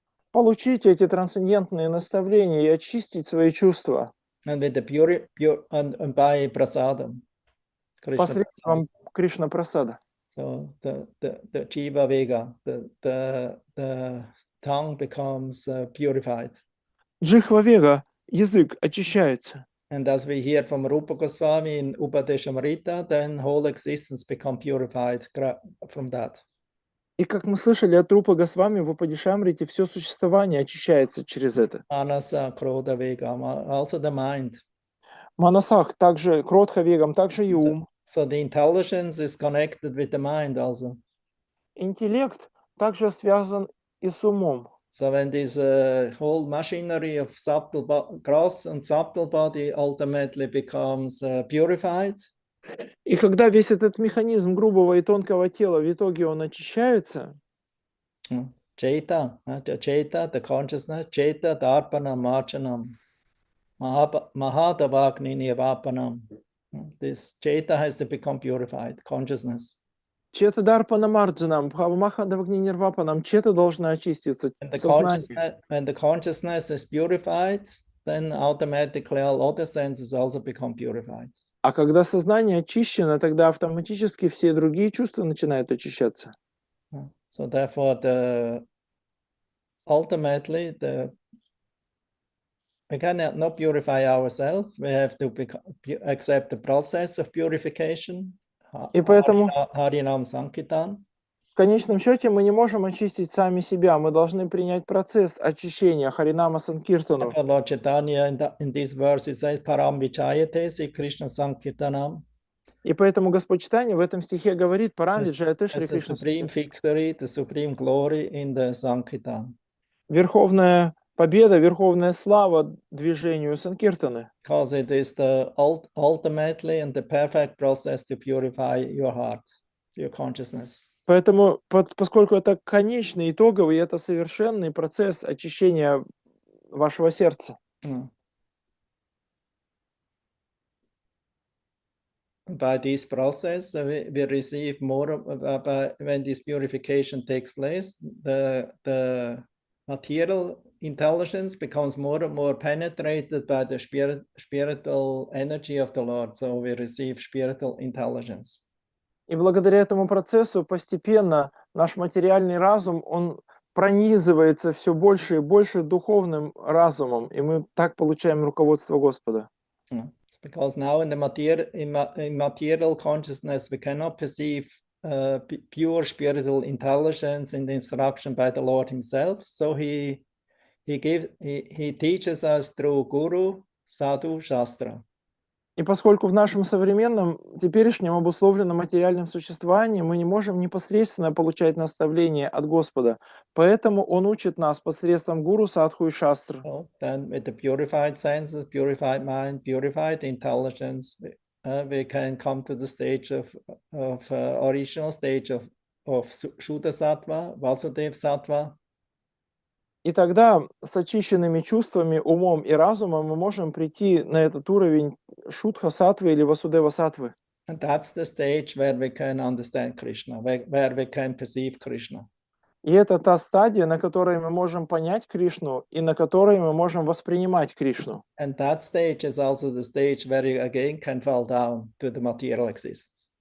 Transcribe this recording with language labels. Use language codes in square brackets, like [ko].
[ru] Получить эти трансцендентные наставления и очистить свои чувства. [en] And with the and by prasadam. [ru] Посредством Кришна прасада. [en] So the jiva vega, the tongue becomes purified. [ru] Джихва вега, язык очищается. [en] And as we hear from Rupa Goswami in Upadeshamrita, then whole existence become purified from that. [ru] И как мы слышали от Рупы Госвами, в Упадишамрите все существование очищается через это. [en] Manasa, Krodha, Vegam, also the mind. [ru] Манасах, также Кротха Вегам, также и ум. [en] So the intelligence is connected with the mind also. [ru] Интеллект также связан и с умом. [en] So when this whole machinery of subtle gross and subtle body ultimately becomes purified, [ru] И когда весь этот механизм грубого и тонкого тела, в итоге он очищается, [sa] Cheta, [en] the consciousness, [sa] Cheta, Darpanam, Marchanam, Mahadavagni Nivapanam. [en] This Cheta has to become purified, consciousness. [sa] Чета Дарпана Марджанам, Бхавамаха Давагни Нирвапанам, [ru] Чета должна очиститься, сознание. [en] When the consciousness is purified, then automatically all other senses also become purified. [ru] А когда сознание очищено, тогда автоматически все другие чувства начинают очищаться. [en] So therefore, ultimately, we cannot purify ourselves. We have to accept the process of purification. [ru] И поэтому [sa] Harinam Sankirtan. [ru] в конечном счете мы не можем очистить сами себя, мы должны принять процесс очищения Харинама Санкиртану. [en] Lord Chaitanya in this verse he says [sa] Param Vichayate Sri Krishna Sankirtanam. [ru] И поэтому Господь Чайтанья в этом стихе говорит: [sa] «Парам виджаяте Шри [en] As the [ru] Кришна». [en] supreme victory, the supreme glory in the Sankirtan. [ru] Верховная победа, верховная слава движению Санкиртаны. [en] Because it is the ultimately and the perfect process to purify your heart, your consciousness. [ru] Поэтому, поскольку это конечный, итоговый, это совершенный процесс очищения вашего сердца. [en] By this process, we receive more. When this purification takes place, the material intelligence becomes more and more penetrated by the spiritual energy of the Lord. So we receive spiritual intelligence. [ru] И благодаря этому процессу постепенно наш материальный разум, он пронизывается все больше и больше духовным разумом, и мы так получаем руководство Господа. [en] It's because now in material consciousness we cannot perceive pure spiritual intelligence in the instruction by the Lord Himself. So He teaches us through Guru, Sadhu, Shastra. [ru] И поскольку в нашем современном, теперешнем обусловленном материальном существовании мы не можем непосредственно получать наставления от Господа, поэтому Он учит нас посредством гуру, садху и шастр. [en] So then with the purified senses, purified mind, purified intelligence, we can come to the stage of original stage of Shuddha Sattva, Vasudev Sattva. [ru] И тогда с очищенными чувствами, умом и разумом мы можем прийти на этот уровень Шудха Саттвы или Васудева Саттвы. [en] And that's the stage where we can understand Krishna, where we can perceive Krishna. [ru] И это та стадия, на которой мы можем понять Кришну и на которой мы можем воспринимать Кришну. [en] And that stage is also the stage where you again can fall down to the material existence.